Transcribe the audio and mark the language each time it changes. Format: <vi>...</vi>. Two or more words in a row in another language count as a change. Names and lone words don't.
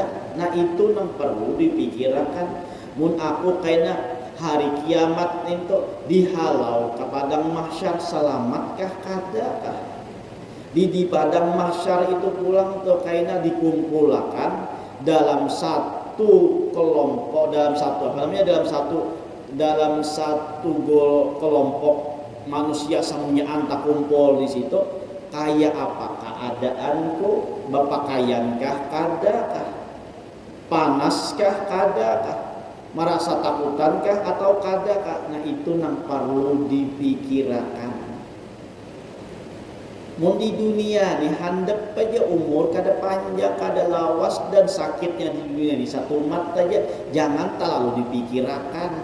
<bjn>Nah itu yang perlu dipikirkan. Mun aku kaina hari kiamat itu dihalau ke padang mahsyar selamatkah kadakah? Di padang mahsyar itu pulang tuh kaina dikumpulkan dalam satu kelompok, dalam satu kelompok manusia semuanya anta kumpul di situ. Kayak apa keadaanku? Berpakaiankah kadakah? Panaskah kadakah? Merasa takutankah atau kadakah? Nah itu yang perlu dipikirkan. Mau di dunia nih handap aja umur kada panjang, kada lawas dan sakitnya di dunia di satu mat aja jangan terlalu dipikirkan.</bjn>